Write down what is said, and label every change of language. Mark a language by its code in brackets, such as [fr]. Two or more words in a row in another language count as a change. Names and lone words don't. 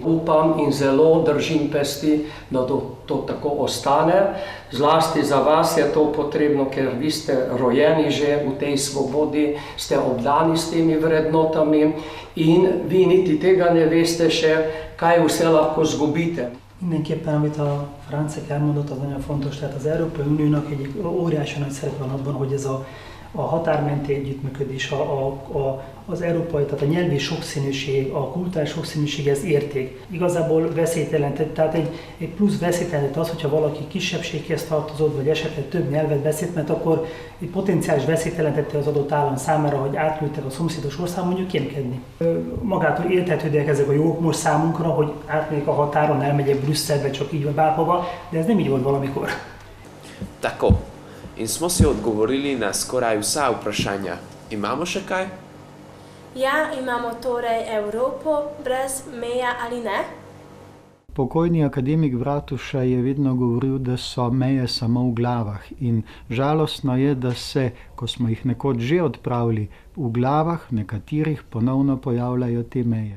[sl] Upam in zelo držim pesti, da to tako ostane. Zlasti za vas je to potrebno, ker vi ste rojeni že v tej svobodi, ste obdani s temi vrednotami in vi niti tega ne veste še, kaj vse lahko zgubite. [hu] Mindenképpen, amit a Francek elmondott, az nagyon fontos. Tehát az Európai Uniónak egy óriási nagy szerep van abban, hogy ez a határmenti együttműködés, az európai, tehát a nyelvi sokszínűség, a kulturális sokszínűség, ez érték. Igazából veszélyt jelentett, tehát egy plusz veszélyt jelentett az, hogyha valaki kisebbséghez tartozott, vagy esetleg több nyelvet beszélt, mert akkor egy potenciális veszélyt jelentette az adott állam számára, hogy átlőttek a szomszédos ország, mondjuk kémkedni. Magától érthetődőek ezek a jogok most számunkra, hogy átmegyek a határon, elmegyek Brüsszelbe, csak így vagy bárhova, de ez nem így volt valamikor. [sl] Tako. In smo si odgovorili na skoraj vsa vprašanja. Imamo še kaj? Ja, imamo torej Evropo brez meja ali ne? Pokojni akademik Bratuša je vedno govoril, da so meje samo v glavah in žalostno je, da se, ko smo jih nekoč že odpravili, v glavah nekaterih ponovno pojavljajo te meje.